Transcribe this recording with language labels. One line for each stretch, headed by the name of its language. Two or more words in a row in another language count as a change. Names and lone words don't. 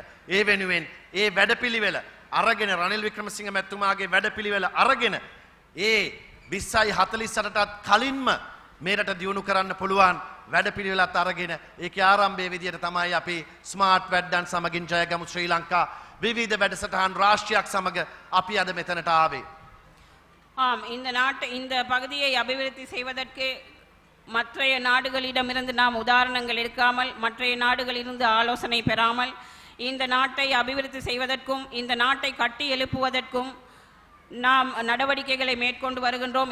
Sinhala: ඒ වෙනුවෙන් ඒ වැඩපිළිවෙල අරගෙන රනිල් වික්‍රමසිංහ මැතිතුමාගේ වැඩපිළිවෙල අරගෙන ඒ 2048ටත් කලින්ම මේරට දියුණු කරන්න පුළුවන් වැඩපිළිවෙලත් අරගෙන ඒකේ ආරම්භයේ විදියට තමයි අපි ස්මාර්ට් වැඩ්ඩන් සමගින් ජයගමු ශ්‍රී ලංකා විවිධ වැඩසටහන් රාශියක් සමග අපි අද මෙතනට ආවේ.
Tamil: இந்த பகுதியை அபிவிருத்தி செய்வதற்கு மற்றைய நாடுகளிடமிருந்து நாம் உதாரணங்கள் எடுக்காமல் மற்றைய நாடுகளிலிருந்து ஆலோசனை பெறாமல் இந்த நாட்டை அபிவிருத்தி செய்வதற்கும் இந்த நாட்டை கட்டி எழுப்புவதற்கும் நாம் நடவடிக்கைகளை மேற்கொண்டு வருகின்றோம்.